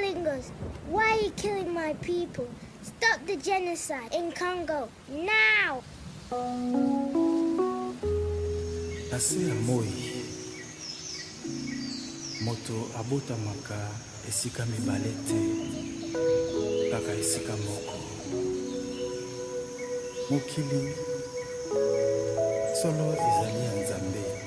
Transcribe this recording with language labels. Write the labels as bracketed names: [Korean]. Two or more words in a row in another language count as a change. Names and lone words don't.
[English] Congos, why are you killing my people? Stop the genocide in Congo, now! [Lingala] Nase ya moi, moto abotamaka esika mibale te, kaka esika moko. Mokili, solo ezali ya Nzambe.